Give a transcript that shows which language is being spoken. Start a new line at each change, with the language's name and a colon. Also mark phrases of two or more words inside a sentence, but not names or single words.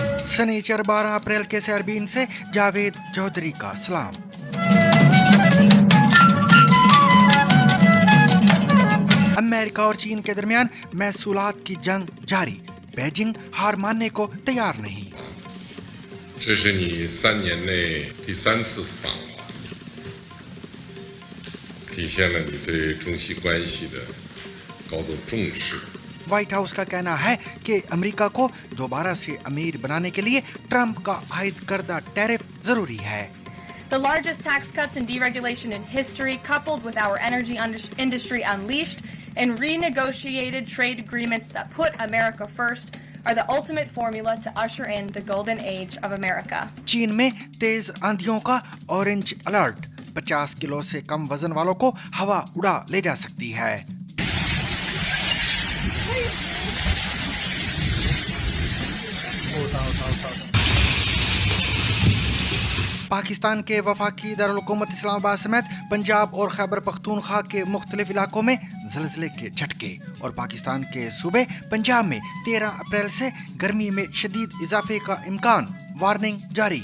Urdu: سنیچر 12 اپریل کے سربین سے جاوید چوہدری کا سلام. امریکہ اور چین کے درمیان محصولات کی جنگ جاری، بیجنگ ہار ماننے کو تیار نہیں.
Chinese: 这是你3年内第3次访华，体现了你对中西关系的高度重视。
Urdu: وائٹ ہاؤس کا کہنا ہے کہ امریکہ کو دوبارہ سے امیر بنانے کے لیے ٹرمپ کا عائد کردہ ٹیرف ضروری ہے.
English: The largest tax cuts and deregulation in history, coupled with our energy industry unleashed and renegotiated trade agreements that put America first, are the ultimate formula to usher in the golden age of America.
Urdu: چین میں تیز آندھیوں کا
English: orange alert,
Urdu: 50 کلو سے کم وزن والوں کو ہوا اڑا لے جا سکتی ہے. پاکستان کے وفاقی دارالحکومت اسلام آباد سمیت پنجاب اور خیبر پختونخوا کے مختلف علاقوں میں زلزلے کے جھٹکے اور پاکستان کے صوبے پنجاب میں 13 اپریل سے گرمی میں شدید اضافے کا امکان، وارننگ جاری.